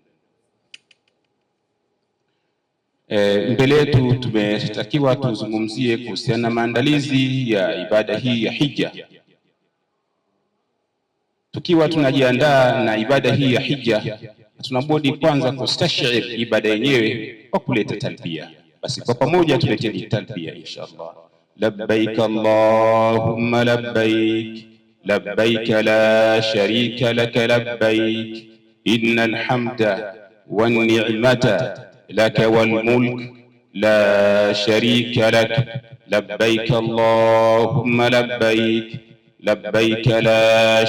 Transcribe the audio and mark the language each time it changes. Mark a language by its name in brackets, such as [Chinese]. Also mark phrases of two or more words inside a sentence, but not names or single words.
[Swahili] Mbele yetu tumetakiwa tuzungumzie kuhusiana na maandalizi ya ibada hii ya hija. Tukiwa tunajiandaa na ibada hii ya hija, tunabudi kwanza kustashir ibada yenyewe kwa kuleta talbia. Basi kwa pamoja tuleteni talbia inshallah. [Arabic] لبيك اللهم لبيك لبيك لا شريك لك لبيك إن الحمد والنعمة لك والملك لا شريك لك لبيك اللهم لبيك لبيك لا